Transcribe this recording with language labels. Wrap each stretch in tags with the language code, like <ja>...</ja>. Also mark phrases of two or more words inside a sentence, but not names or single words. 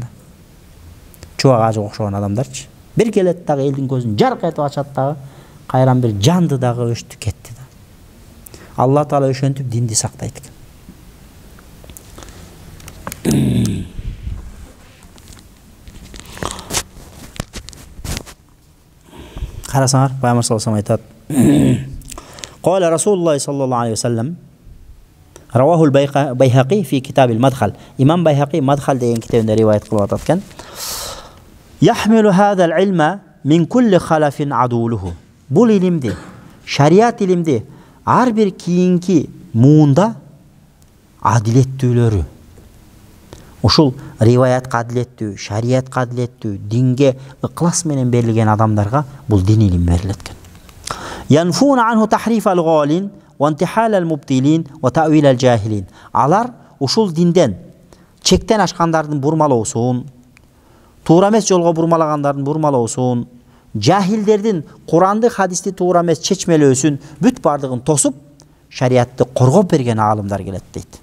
<ky>Чубак ажы окшогон адамдарчы. Бир келет дагы элдин көзүн жарк этип ачат дагы, кайран бир жанды дагы өчтү кетти да. Алла Таала ошентип динди сактайт экен. Карасаңар, Пайгамбар</ky> <ar>صلى الله عليه وسلم</ar> <ky>айтат.</ky> <ar>قال رسول الله صلى الله عليه وسلم. رواه البيهقي في كتاب المدخل. Имам Байхақи Мадхал деген китабында риваят кылып атат экен. يحمل هذا العلم من كل خلف عدوله.</ar> <ky>Бул илимди, шариат илимди ар бир кийинки муунда адилеттүүлөрү. Ушул риваятка адилеттүү, шариятка адилеттүү, динге ыклас менен берилген адамдарга бул дин илим берилет экен.</ky> <ar>ينفون عنه تحريف الغالين وانتحال المبطلين وتأويل الجاهلين.</ar> <ky>Алар ушул динден чектен ашкандардын бурмалоосун, туура эмес жолго бурмалагандардын бурмалоосун, жахилдердин Куранды, хадисти туура эмес чечмелөөсүн бүт бардыгын тосуп, шариятты коргоп берген аалымдар келет дейт.</ky>